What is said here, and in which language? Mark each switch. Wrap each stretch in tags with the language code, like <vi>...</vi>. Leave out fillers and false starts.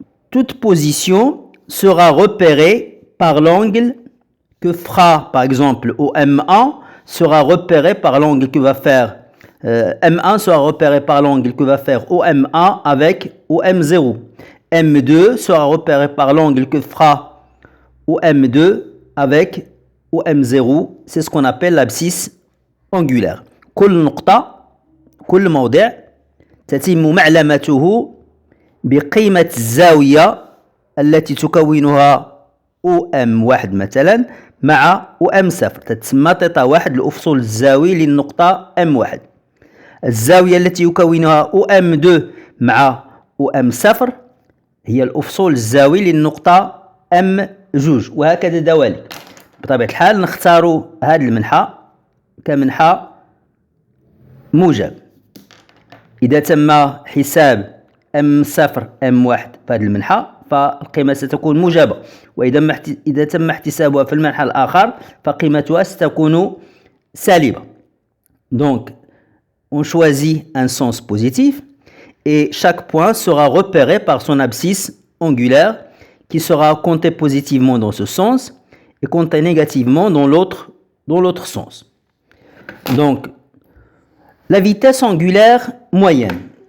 <fr>Toute position sera repérée par l'angle que fera, par exemple, OM1 sera repéré par l'angle que va faire M1 sera repéré par l'angle que va faire OM1 avec OM0. M2 sera repéré par l'angle que fera OM2 avec OM0. C'est ce qu'on appelle l'abscisse angulaire.</fr> <ar>كل نقطة كل موضع تتم معلمته بقيمة الزاوية التي تكونها OM1 مثلا مع OM0. تتسمى تيتا واحد الأفصول الزاوي للنقطة M1. الزاوية التي يكونها OM2 مع OM0 هي الأفصول الزاوي للنقطة M2 وهكذا دواليك. بطبيعة الحال نختار هذا المنحى كمنحى موجب. إذا تم حساب M0 M1 في هذا المنحى فالقيمة ستكون موجبة، وإذا تم احتسابها في المنحى الآخر فقيمتها ستكون سالبة.</ar> <fr>Donc, on choisit un sens positif et chaque point sera repéré par son abscisse angulaire qui sera comptée positivement dans ce sens et comptée négativement dans l'autre sens. Donc, la vitesse angulaire moyenne.</fr>